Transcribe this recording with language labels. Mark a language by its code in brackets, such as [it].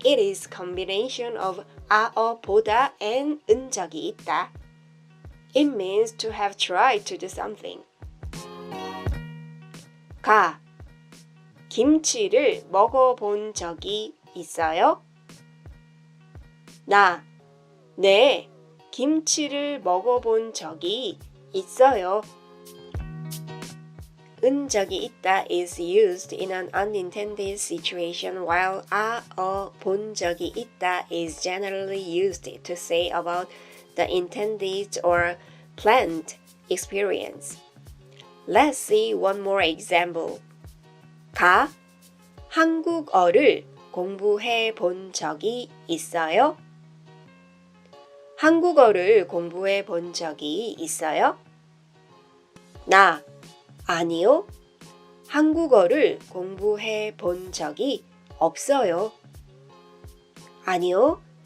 [en] It is combination of 보다 and [ko] 은 적이 있다. [en] It means to have tried to do something. [ko] 김치를 먹어본 적이 있어요? 네, 김치를 먹어본 적이 있어요. 은 적이 있다 [en] is used in an unintended situation while [ko] 본 적이 있다 [en] is generally used to say about the intended or planned experience. Let's see one more example. [ko] 한국어를 공부해 본 적이 있어요? 한국어를 공부해 본 적이 있어요? 아니요. 한국어를 공부해 본 적이 없어요. 아니요.